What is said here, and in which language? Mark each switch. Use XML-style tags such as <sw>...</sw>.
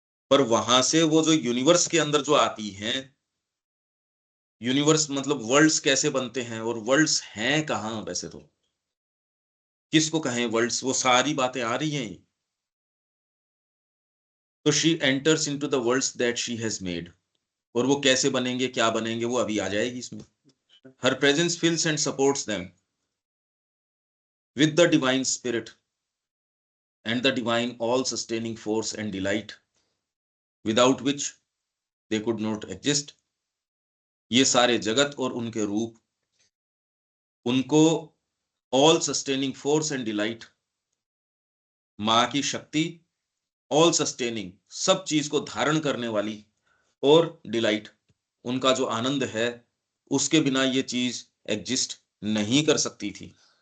<hi>पर वहां से वो जो यूनिवर्स के अंदर जो आती हैं, यूनिवर्स मतलब वर्ल्ड्स कैसे बनते हैं, और वर्ल्ड्स हैं कहाँ वैसे, तो किसको कहें वर्ल्ड्स, वो सारी बातें आ रही हैं। तो</hi> <en>she enters into the worlds that she has made,</en> <hi>और वो कैसे बनेंगे, क्या बनेंगे, वो अभी आ जाएगी इसमें।</hi> <en>Her presence fills and supports them with the divine spirit and the divine all sustaining force and delight without which they could not exist।</en> <hi>ये सारे जगत और उनके रूप, उनको</hi> <en>all sustaining force and delight,</en> <hi>माँ की शक्ति,</hi> <en>all sustaining</en> <hi>सब चीज को धारण करने वाली, और डिलाइट उनका जो आनंद है, उसके बिना ये चीज एग्जिस्ट नहीं कर सकती थी।</hi>